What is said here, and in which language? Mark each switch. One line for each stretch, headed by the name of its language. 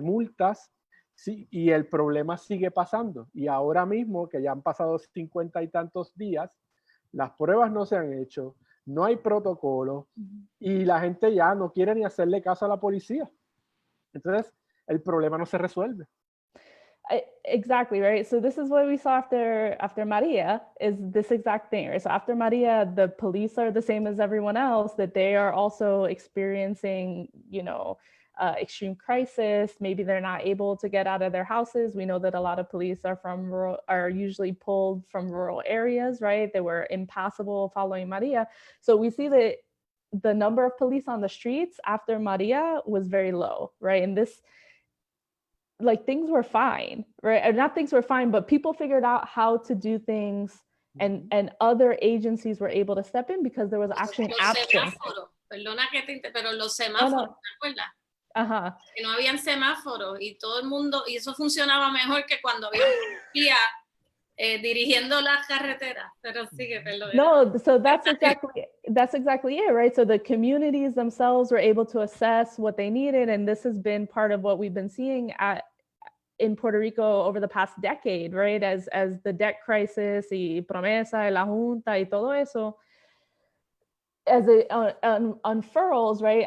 Spanish: De multas, sí, y el problema sigue pasando. Y ahora mismo, que ya han pasado 50 y tantos días, las pruebas no se han hecho, no hay protocolo, y la gente ya no quiere ni hacerle caso a la policía. Entonces, el problema no se resuelve.
English: Exactly, right? So this is what we saw after Maria, is this exact thing, right? So after Maria, the police are the same as everyone else, that they are also experiencing, you know, extreme crisis. Maybe they're not able to get out of their houses. We know that a lot of police are usually pulled from rural areas, right? They were impassable following Maria. So we see that the number of police on the streets after Maria was very low, right? And this, like, things were fine, right? Or not things were fine, but people figured out how to do things, and other agencies were able to step in because there was actually an action.
Spanish: Perdona que pero los semáforos, ¿te acuerdas? Ajá. Que no habían semáforos y todo el mundo, y eso funcionaba mejor que cuando había policía dirigiendo las carreteras. Pero sigue, perdón.
English: No, so that's exactly it, right? So the communities themselves were able to assess what they needed, and this has been part of what we've been seeing in Puerto Rico over the past decade, right? As the debt crisis
Spanish: y Promesa y la Junta y todo eso,
English: as it unfurls, right?